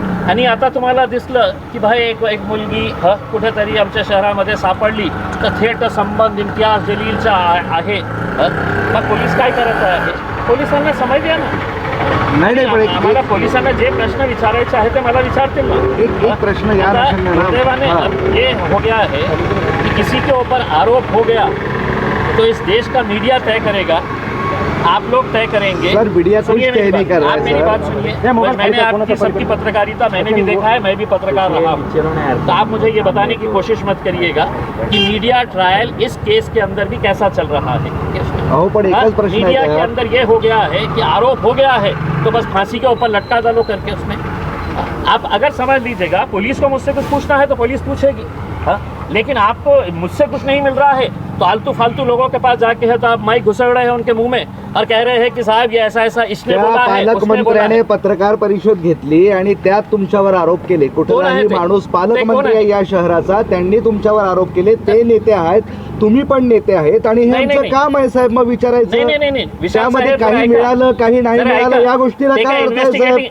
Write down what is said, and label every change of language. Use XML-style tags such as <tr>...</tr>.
<mr>आणि आता तुम्हाला दिसलं की भाई एक मुलगी कुठेतरी आमच्या शहरामध्ये सापडली तर थेट संबंध इम्तियाज जलीलचा आहे. मग पोलीस काय करत आहे? पोलिसांना समज द्या ना. मला पोलिसांना जे प्रश्न विचारायचे आहे ते मला विचारतील ना. एक प्रश्न</mr> <hi>दुर्दैवाने ये हो गया है कि किसी के ऊपर आरोप हो गया तो इस देश का मीडिया तय करेगा, आप लोग तय करेंगे. सर मीडिया कुछ तय नहीं कर रहा है. आप मेरी बात सुनिए. मैंने आपकी सबकी पत्रकारिता मैंने भी देखा है, मैं भी पत्रकार रहा हूँ. तो आप मुझे ये बताने की कोशिश मत करिएगा कि मीडिया ट्रायल इस केस के अंदर भी कैसा चल रहा है. मीडिया के अंदर ये हो गया है कि आरोप हो गया है तो बस फांसी के ऊपर लटका डालो करके उसमें. आप अगर समझ लीजिएगा पुलिस को मुझसे कुछ पूछना है तो पुलिस पूछेगी, लेकिन आपको मुझसे कुछ नहीं मिल रहा है तो आलतू फालतू लोगों के पास जाके है तो आप माइक घुसड़ रहे हैं उनके मुंह में और कह रहे हैं की साहेब ये ऐसा ऐसा इसने बोला है,</hi> <mr>पालकमंत्र्याने पत्रकार परिषद घेतली आणि त्यात तुमच्यावर आरोप केले. कुठलाही माणूस पालकमंत्री आहे या शहराचा, त्यांनी तुमच्यावर आरोप केले. ते नेते आहेत, तुम्ही पण नेते आहेत आणि हे आमचं काम आहे साहेब. मग विचारायचं त्यामध्ये काही मिळालं काही नाही मिळालं या गोष्टीला काय अर्थ आहे साहेब?</mr>